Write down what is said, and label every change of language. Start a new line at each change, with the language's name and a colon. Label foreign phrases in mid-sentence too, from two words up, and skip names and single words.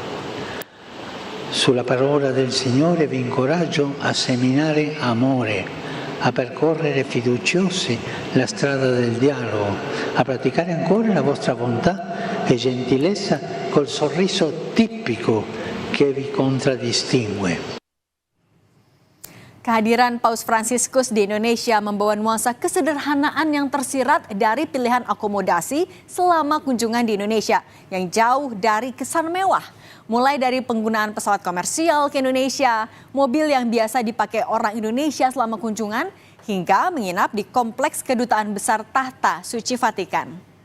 Italian: Sulla parola del Signore vi incoraggio a seminare amore, a percorrere fiduciosi la strada del dialogo, a praticare ancora la vostra bontà e gentilezza col sorriso tipico che vi contraddistingue.
Indonesian: Kehadiran Paus Fransiskus di Indonesia membawa nuansa kesederhanaan yang tersirat dari pilihan akomodasi selama kunjungan di Indonesia yang jauh dari kesan mewah. Mulai dari penggunaan pesawat komersial ke Indonesia, mobil yang biasa dipakai orang Indonesia selama kunjungan, hingga menginap di kompleks Kedutaan Besar Tahta Suci Vatikan.